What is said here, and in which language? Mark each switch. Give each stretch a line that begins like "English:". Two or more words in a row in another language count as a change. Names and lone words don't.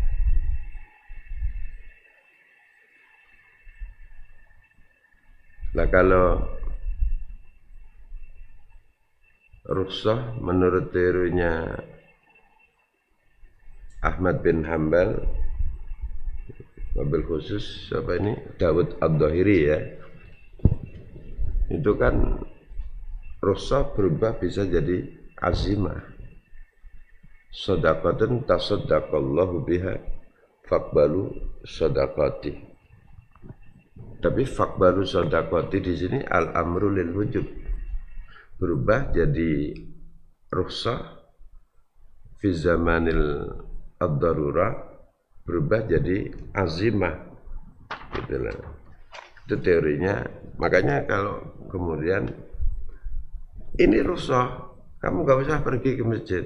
Indonesian: Nah kalau rukhsah menurut teorinya Ahmad bin Hanbal,
Arabic: وبالخصوص
Indonesian: apa ini Dawud Ad-Dhahiri ya, itu kan rukhsah berubah bisa jadi azimah.
Arabic: صدقة تصدق الله بها فاقبلوا صدقته.
Indonesian: Tapi
Arabic: فاقبلوا صدقته
Indonesian: di sini
Arabic: الأمر للوجوب.
Indonesian: Berubah jadi rukhsah
Arabic: في زمن الضرورة,
Indonesian: berubah jadi azimah. Gitu lah. Itu teorinya. Makanya kalau kemudian ini rukhsah, kamu gak usah pergi ke masjid.